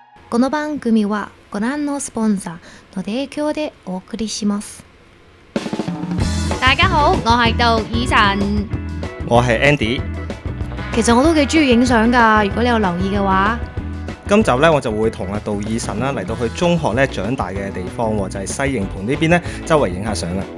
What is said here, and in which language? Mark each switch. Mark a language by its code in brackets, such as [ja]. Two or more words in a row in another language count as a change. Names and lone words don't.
[ja] この番組はご覧のスポンサーの提供でお送りします。 [yue] 大家好，我係杜以晨。我係 Andy。其實我都幾中意影相㗎，如果你有留意嘅話。今集咧我就會同阿杜以晨啦嚟到去中學咧長大嘅地方喎，就係西營盤呢邊咧周圍影下相啦。